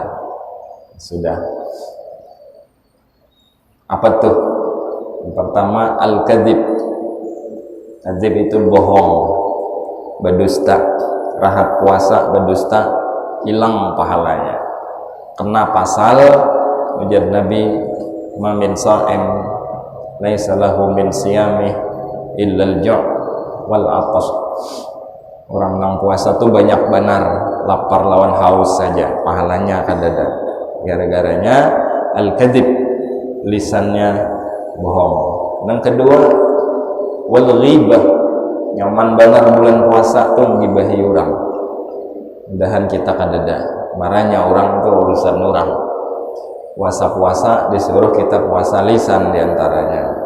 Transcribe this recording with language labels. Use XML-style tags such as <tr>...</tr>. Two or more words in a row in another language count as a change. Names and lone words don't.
<bjn>Sudah. Apa tuh? Yang pertama al-kadzib. Kadzib itu bohong, berdusta. Rahat puasa berdusta, hilang pahalanya. Kena pasal ujar Nabi,</bjn> <ar>"ما من صائم ليس له من صيامه إلا الجوع والعطش."</ar> <bjn>Orang nang puasa tuh banyak benar lapar lawan haus saja, pahalanya akan ada. Gara-garanya al-kadzib, lisannya bohong. Yang kedua wal ghibah, nyaman benar bulan puasa tuh ngibahi orang. Mudahan kita kadada. Marahnya orang tuh urusan orang. Puasa-puasa disuruh kita puasa lisan diantaranya.</bjn>